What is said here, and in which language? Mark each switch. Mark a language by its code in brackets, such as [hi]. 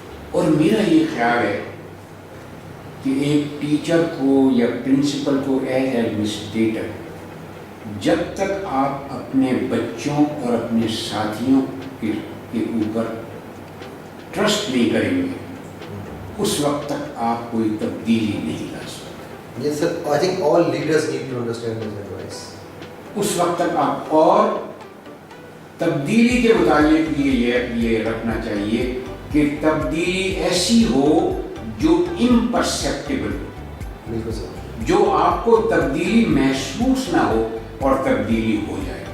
[ur] اور میرا یہ خیال ہے کہ ایک ٹیچر کو یا پرنسپل کو ایز ایڈمنسٹریٹر جب تک آپ اپنے بچوں اور اپنے ساتھیوں کے اوپر ٹرسٹ نہیں کریں گے اس وقت تک آپ کوئی تبدیلی نہیں لا سکتے. [en] Yes sir, I think all leaders need to understand this advice. [ur] اس وقت تک آپ اور تبدیلی کے متعلق یہ رکھنا چاہیے کہ تبدیلی ایسی ہو جو امپرسیپٹیبل ہو، بالکل سر، جو آپ کو تبدیلی محسوس نہ ہو اور تبدیلی ہو جائے.